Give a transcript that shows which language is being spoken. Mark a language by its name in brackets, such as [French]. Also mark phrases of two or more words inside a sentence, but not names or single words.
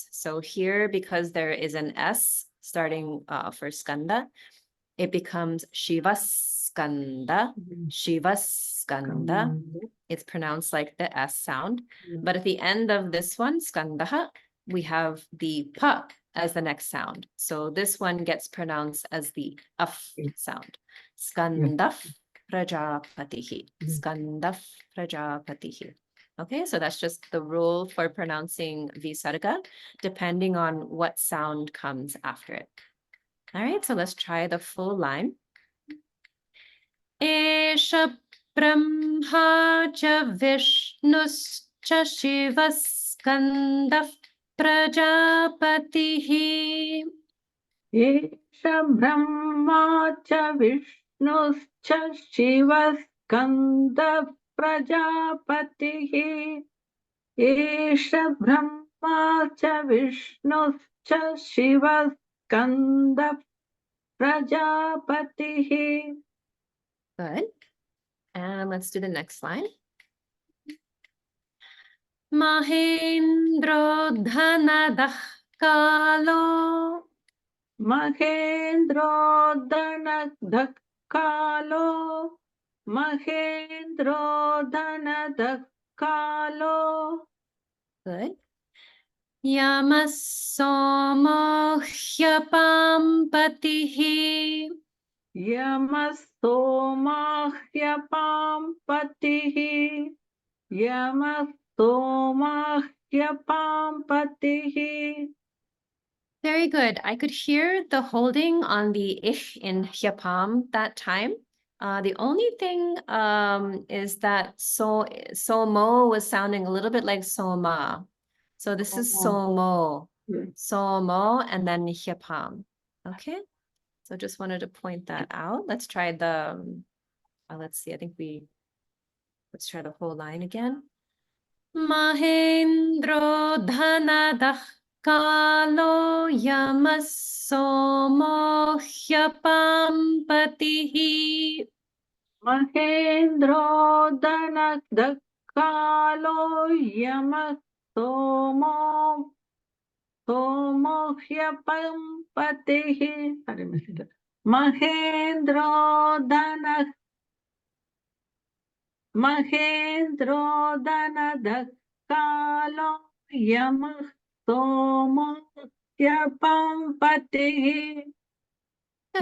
[English] So here, because there is an S starting for Skanda, it becomes Shivaskanda, Shivaskanda. It's pronounced like the S sound. But at the end of this one, Skandaha, we have the pa as the next sound. So this one gets pronounced as the af sound. [Sanskrit] Skandaf prajapatihi. Skandaf prajapatihi. [English] Okay, so that's just the rule for pronouncing visarga, depending on what sound comes after it. All right, so let's try the full line. [Sanskrit] Esha Brahma cha Vishnuscha Shivaskandaf Prajapatihi. Esha Brahma cha Vishnuscha Shivaskanda Prajapatihi. Esha Brahma cha Vishnuscha Shivaskanda Prajapatihi. [English] Good. And let's do the next line. [Sanskrit] Mahendro Dhanadah Kalo. Mahendro Dhanadhakalo. Mahendro Dhanadhakalo. [English] Good. [Sanskrit] Yamasomo Hyapampatihi. Yamasomahypampatihi. Yamasomahypampatihi. [English] Very good. I could hear the holding on the ich in hyapam that time. The only thing is that somo was sounding a little bit like soma. So this is somo, somo, and then hyapam. Okay. So just wanted to point that out. Let's try the, let's see, let's try the whole line again. [Sanskrit] Mahendro Dhanadah Kalo Yamasomo Hyapampatihi. Mahendro Dhanadhakalo Yamasomo Somohyapampatihi. [English] Sorry, missing that. [Sanskrit] Mahendro Dhanadhakalo Yamasomohyapampatihi. [English] Good.